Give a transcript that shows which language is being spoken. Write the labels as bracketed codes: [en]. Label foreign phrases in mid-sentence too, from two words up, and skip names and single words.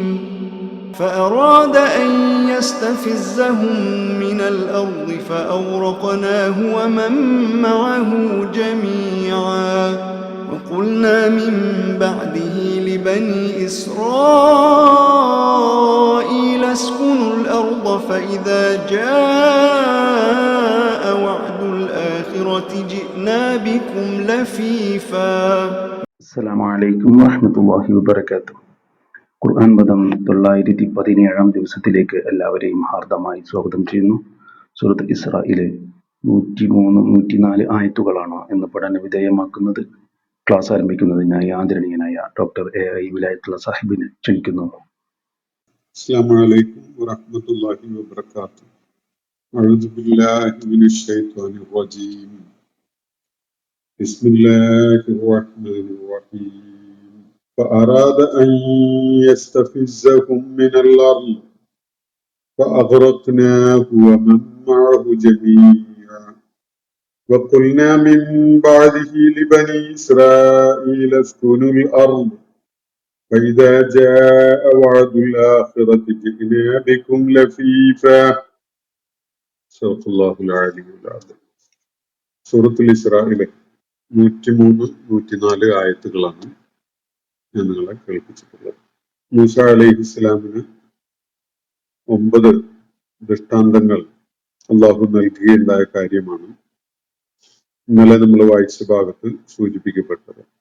[ar] فأراد أن يستفزهم من الأرض فأغرقناه ومن معه جميعا وقلنا من بعده لبني إسرائيل اسكنوا الأرض فإذا جاء وعد الآخرة جئنا بكم لفيفا. السلام عليكم ورحمة الله وبركاته. [ml] ഖുർആൻ പദം 917 ദിവസത്തിലേക്ക് എല്ലാവരെയും ഹാർദമായി സ്വാഗതം ചെയ്യുന്നു. സൂറത്ത് ഇസ്രായിലെ 103, 104 ആയത്തുകളാണ് ഇന്ന് പഠന വിധേയമാക്കുന്നത്. ക്ലാസ് ആരംഭിക്കുന്നതിനായി ആദരണീയനായ ഡോക്ടർ AI വിലായത്തുള്ള സാഹിബിനെ ക്ഷണിക്കുന്നു. [ar] السلام عليكم ورحمة الله وبركاته. أعوذ بالله من الشيطان الرجيم. بسم الله الرحمن الرحيم. فأراد أن يستفزهم من الأرض فأغرقناه ومن معه جميعا وقلنا من بعده لبني إسرائيل اسكنوا الأرض فإذا جاء وعد الآخرة جئنا بكم لفيفا. صدق الله العلي العظيم. [ml] സൂറത്തുൽ ഇസ്രായിലെ 103, 104 ആയത്തുകളാണ് ഞാൻ നിങ്ങളെ കേൾപ്പിച്ചിട്ടുള്ളത്. മൂസ അലൈഹിസ്സലാമിന് 9 ദൃഷ്ടാന്തങ്ങൾ അള്ളാഹു നൽകുകയുണ്ടായ കാര്യമാണ് ഇന്നലെ നമ്മൾ വായിച്ച ഭാഗത്ത് സൂചിപ്പിക്കപ്പെട്ടത്.